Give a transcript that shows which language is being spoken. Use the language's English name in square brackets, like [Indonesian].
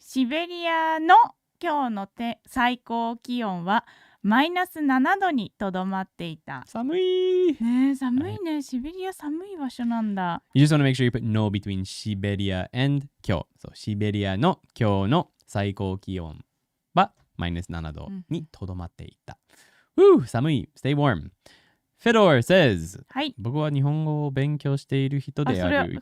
[Japanese] シベリアの今日の最高気温はマイナス7度にとどまっていた。寒い。ね、寒いね。シベリア寒い場所なんだ。 [English] You just want to make sure you put no between Siberia and 今日。 [Japanese] そう、シベリアの今日の最高気温はマイナス7度にとどまっていた。 [English] Woo! 寒い。Stay warm. Fedor says, [Japanese] はい。僕は日本語を勉強している人である。